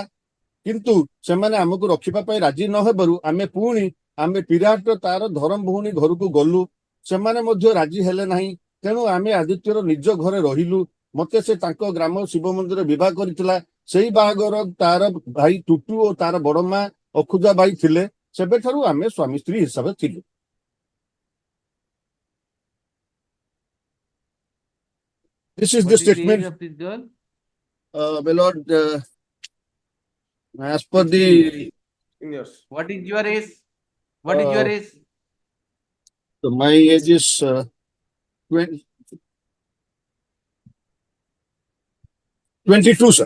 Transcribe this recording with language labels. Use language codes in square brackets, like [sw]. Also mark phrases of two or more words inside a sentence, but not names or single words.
[or] କିନ୍ତୁ ସେମାନେ ଆମକୁ ରଖିବା ପାଇଁ ରାଜି ନ ହେବାରୁ ଆମେ ପିରାଟ ତାର ଧରମ ଭଉଣୀ ଘରକୁ ଗଲୁ। ସେମାନେ ମଧ୍ୟ ରାଜି ହେଲେ ନାହିଁ। ତେଣୁ ଆମେ ଆଦିତ୍ୟର ନିଜ ଘରେ ରହିଲୁ। ମତେ ସେ ତାଙ୍କ ଗ୍ରାମ ଶିବ ମନ୍ଦିର ବିବାହ କରିଥିଲା। ସେଇ ବାହାଘର ତାର ଭାଇ ଟୁଟୁ ଓ ତାର ବଡ ମା ଅଖୁଜା ବାଇ ଥିଲେ। ସେବେଠାରୁ ଆମେ ସ୍ୱାମୀ ସ୍ତ୍ରୀ ହିସାବରେ ଥିଲୁ। [en] This is the statement of this girl? My lord, as per the. Yes. What is your age? What is your age? So my age is 22, sir.